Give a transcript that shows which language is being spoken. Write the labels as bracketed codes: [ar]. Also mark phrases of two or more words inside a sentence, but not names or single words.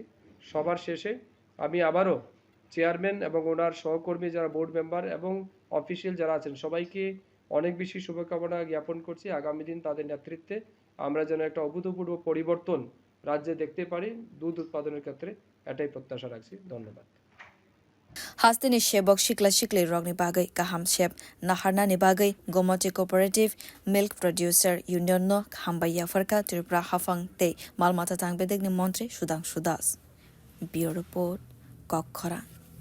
[bn] সবার শেষে আমি আবারও চেয়ারম্যান এবং ওনার সহকর্মী যারা বোর্ড মেম্বার এবং অফিসিয়াল যারা আছেন সবাইকে অনেক বেশি শুভকামনা জ্ঞাপন করছি। আগামী দিন তাদের নেতৃত্বে আমরা যেন একটা অভূতপূর্ব পরিবর্তন রাজ্যে দেখতে পারি দুধ উৎপাদনের ক্ষেত্রে, এটাই প্রত্যাশা রাখছি। ধন্যবাদ। [trp] Hastini shebok shikli rogni bagai kaham shep naharnani bagai Gomoti Cooperative Milk Producer Union no hambaya farka Tripura hafang te malmata tang bedek ni montri Sudhangshu [en] Bureau Report [trp] Kokkhora